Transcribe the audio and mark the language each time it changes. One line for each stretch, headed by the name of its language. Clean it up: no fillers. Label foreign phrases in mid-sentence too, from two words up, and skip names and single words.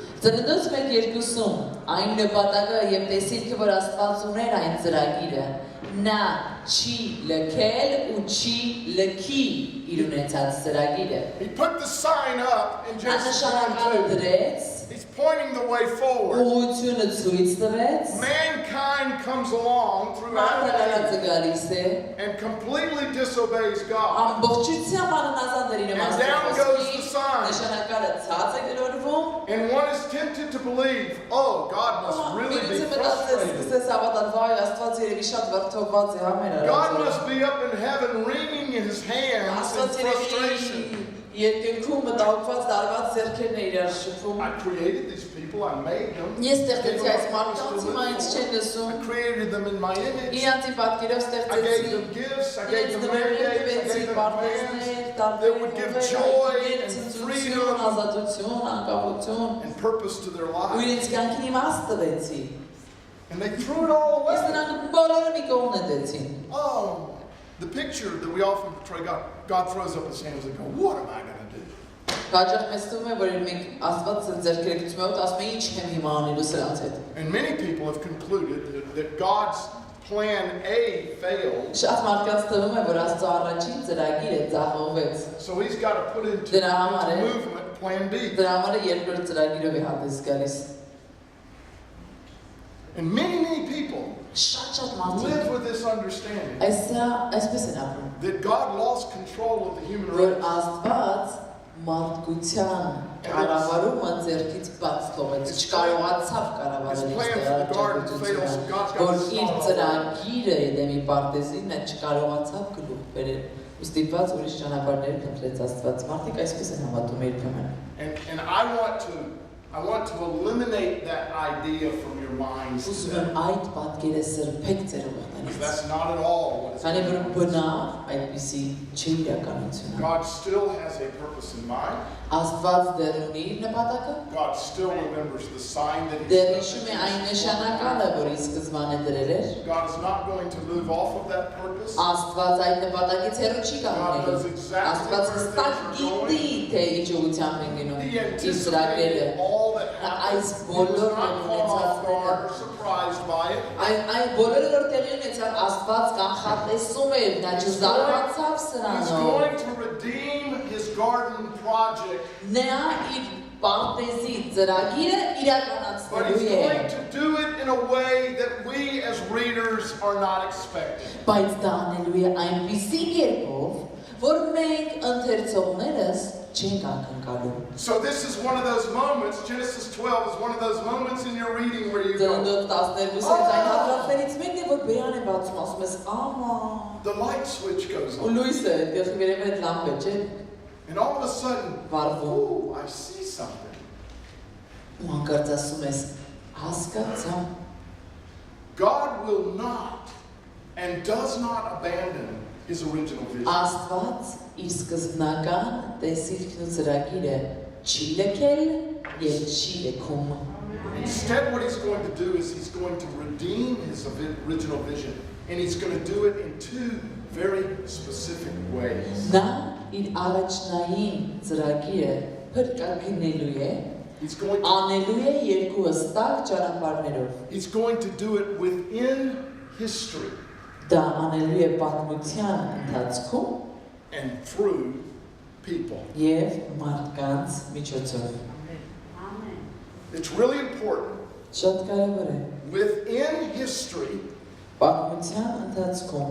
Armenian: Ծննդոց 1-2-ում այն նպատակը եւ տեսիլքը, որ Աստված ուներ այն ծրագիրը, նա չի լքել ու չի լքի իր ունեցած ծրագիրը։
English: He put the sign up in Genesis 1
Armenian: Անշանակալը
English: and 2.
Armenian: դրեց,
English: He's pointing the way forward.
Armenian: ուղղությունը ցույց տվեց,
English: Mankind comes along through Adam and
Armenian: մարդարարածը գալիս է,
English: Eve and completely disobeys God.
Armenian: ամբողջությամբ անհնազանդ իր
English: And down goes the sign.
Armenian: նշանակալը ցած է գլորվում,
English: And one is tempted to believe, oh, God must really be frustrated.
Armenian: Սկսես հավատալ, վայ, Աստված երևի շատ վրդովված է համեր
English: God
Armenian: արած։
English: must be up in heaven wringing his hands in
Armenian: Աստված
English: frustration.
Armenian: երևի երկնքում մտահոգված դարված ձեռքերն է իրար շփում։
English: I created these people, I made them.
Armenian: Ես ստեղծեցի
English: Gave
Armenian: այս
English: them a place
Armenian: մարդկանց,
English: to
Armenian: հիմա
English: live
Armenian: ինձ
English: for.
Armenian: չեն լսում։
English: I created them in my image.
Armenian: Իրանցի պատկերով
English: I gave
Armenian: ստեղծեցի։
English: them gifts, I gave
Armenian: Իրենց
English: them
Armenian: նվերներ
English: mandates, I
Armenian: տվեցի,
English: gave them
Armenian: պարտեզներ,
English: plans that would give joy and
Armenian: ցնծություն,
English: freedom
Armenian: ազատություն, անկախություն,
English: and purpose to their
Armenian: ու
English: lives.
Armenian: իրենց կյանքին իմաստ տվեցի։
English: And they threw it all
Armenian: Ես
English: away.
Armenian: նրանք բոլորը մի կողմ նետեցին։
English: Oh, the picture that we often portray, God throws up his hands and goes, what am I going to do?
Armenian: Հաճախ մեզ թվում է, որ մենք Աստված ձեռքերը գցում է, ասում է ինչ եմ հիմա անելու սրանց հետ։
English: And many people have concluded that God's plan A failed,
Armenian: Շատ մարդկանց թվում է, որ Աստծո առաջին ծրագիրը ձախողվեց։
English: so he's got to put into
Armenian: Դրա համար է
English: movement plan B.
Armenian: դրա համար է երկրորդ ծրագիրով է հանդես գալիս։
English: And many people
Armenian: Շատ
English: live
Armenian: մարդիկ
English: with this understanding
Armenian: այսպես են ապրում,
English: that God lost control of the human
Armenian: որ
English: race.
Armenian: Աստված մարդկության կառավարումը ձեռքից բաց թողեց, չկարողացավ կառավարել որ իր ծրագիրը Էդեմի պարտեզին նա չկարողացավ գլուխ բերել, ու ստիպված ուրիշ ճանապարհներ փնտրեց Աստված։ Մարդիկ այսպես են հավատում երբեմն։
English: And I want to eliminate that idea from your minds
Armenian: Ուզում
English: today.
Armenian: եմ այդ պատկերը սրբեք ձեր ուղեղներից։
English: That's not at all what it's
Armenian: Քանի որ
English: about.
Armenian: բնավ այդպիսի չի իրականությունը։
English: God still has a purpose in mind.
Armenian: Աստված դեռ ունի իր նպատակը,
English: God still remembers the sign that
Armenian: դեռ
English: he
Armenian: հիշում է
English: set.
Armenian: այն նշանակալը, որ ի սկզբանե դրել էր։
English: God is not going to move off of that purpose.
Armenian: Աստված այդ նպատակից հեռու չի կանգնելու։ Աստված հստակ գիտի, թե ինչ ուղղությամբ են գնում իր ծրագրերը։
English: it
Armenian: Այս
English: happened, he was
Armenian: բոլոր
English: not caught off guard or surprised by it.
Armenian: Այն բոլորը որ տեղի ունեցավ Աստված կանխատեսում էր, նա չզարմացավ
English: He's
Armenian: սրանով։
English: going to redeem his garden project,
Armenian: Նա իր պարտեզի ծրագիրը
English: but he's
Armenian: իրականացնելու է,
English: going to do it in a way that we as readers are not expecting.
Armenian: բայց դա անելու է այնպիսի կերպով, որ մենք ընթերցողներս չենք ակնկալում։
English: So this is one of those moments, Genesis 12 is one of those moments in your reading where you go,
Armenian: Ծննդոց 12-ից այն հատվածներից մեկն է, որ բերան է բացում, ասում ես, «Ամա»։
English: the light switch goes
Armenian: Ու
English: on.
Armenian: լույսը այդտեղ վերև այդ լամպը, չէ՞,
English: And all of a sudden,
Armenian: վառվում։
English: ooh, I see something.
Armenian: Ու հանկարծ ասում ես, հասկացա։
English: God will not and does not abandon his original vision.
Armenian: Աստված իր սկզբնական տեսիլքն ու ծրագիրը չի լքել եւ չի լքում։
English: Instead, what he's going to do is he's going to redeem his original vision. And he's going to do it in two very specific ways.
Armenian: Նա իր առաջնային ծրագիրը փրկագնելու է,
English: He's going to,
Armenian: անելու է երկու հստակ ճանապարհներով։
English: he's going to do it within history
Armenian: Դա անելու է պատմության ընթացքում
English: and through people.
Armenian: եւ մարդկանց միջոցով։
English: It's really important.
Armenian: Շատ կարևոր է
English: Within history
Armenian: պատմության ընթացքում